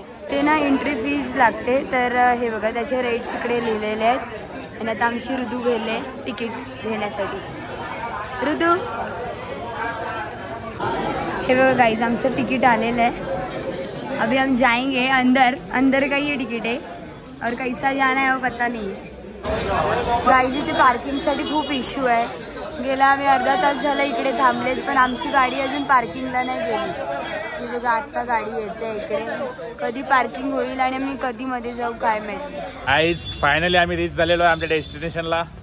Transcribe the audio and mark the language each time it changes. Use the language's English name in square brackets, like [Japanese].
[Marathi] ते ना entry fees लागते, तर हे बघा त्याचे रेट्स इकडे लिहिलेले आहेत. आणि आता आमची ऋतू गेले तिकीट घेण्यासाठी. ऋतू, हे बघा गाइस आमचं तिकीट आलेलं है. [Hindi] अभी हम जाएंगे अंदर. अंदर का ये टिकट है और कैसा जाना है वो पता नहीं. [Marathi] गाइस इथे पार्किंगसाठी खूप इश्यू आहे. गेला आम्ही अर्धा तास झाला इकडे थांबलेत, पण आमची गाडी अजून पार्किंगला नाही गेली. ही बघा आत्ता गाडी येते इकडे. कधी पार्किंग होईल आणि आम्ही कधी मध्ये जाऊ काय माहिती. गाईज फायनली आम्ही रीच झालेलो आहे आमच्या डेस्टिनेशनला.